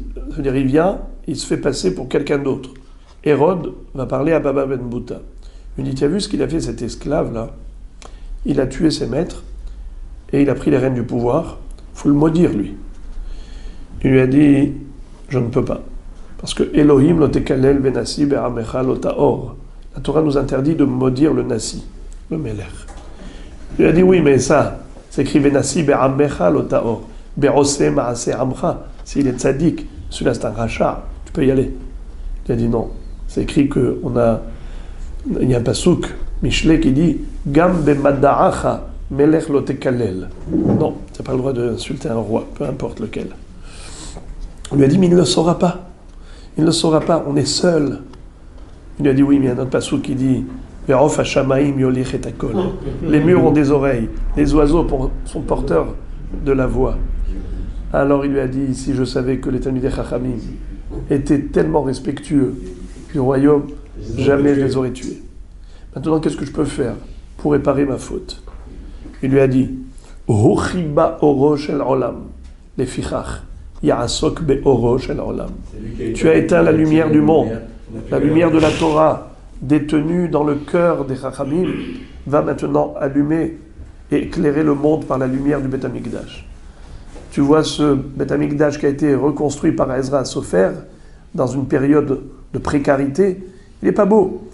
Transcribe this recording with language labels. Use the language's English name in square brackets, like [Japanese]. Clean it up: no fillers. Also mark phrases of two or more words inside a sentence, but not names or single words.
[French] C'est-à-dire, il vient, il se fait passer pour quelqu'un d'autre. Hérode va parler à Baba Ben Bouta. Il dit, tu as vu ce qu'il a fait, cet esclave-là? Il a tué ses maîtres, et il a pris les rênes du pouvoir. Il faut le maudire, lui. Il lui a dit, je ne peux pas. Parce que [Hebrew] אלהים לא תקלל ונשיא בעמך לא תאר. [French] La Torah nous interdit de maudire le nasi, le melech. Il a dit, oui, mais ça, c'est écrit [Hebrew] ונשיא בעמך לא תאר. בעושה מעשה עמך. [French] S'il est tzaddik, celui-là c'est un rachat, tu peux y aller. Il a dit non. C'est écrit il y a un pasouk, Michelet, qui dit [Hebrew] גם במדעך מלך לא תקלל. [French] Non, tu n'as pas le droit d'insulter un roi, peu importe lequel. Il lui a dit, mais il ne le saura pas. Il ne le saura pas, on est seul. Il lui a dit, oui, mais il y a un autre pasouk qui dit [Hebrew] ועוף השמים יוליך את הקול. [French] Les murs ont des oreilles, les oiseaux sont porteurs de la voix. Alors il lui a dit, si je savais que les [Hebrew] תלמידי חכמים [French] étaient tellement respectueux du royaume, jamais je les aurais tués. Maintenant, qu'est-ce que je peux faire pour réparer ma faute? Il lui a dit, [Hebrew] הכבה אורו של עולם, לפיכך, יעסוק באורו של עולם. [French] Tu as éteint la lumière du monde, la lumière de la Torah, détenue dans le cœur des Chachamim, va maintenant allumer et éclairer le monde par la lumière du [Hebrew] בית המקדש. [French] Tu vois ce [Hebrew] בית המקדש [French] qui a été reconstruit par Ezra Sofer dans une période de précarité, il n'est pas beau.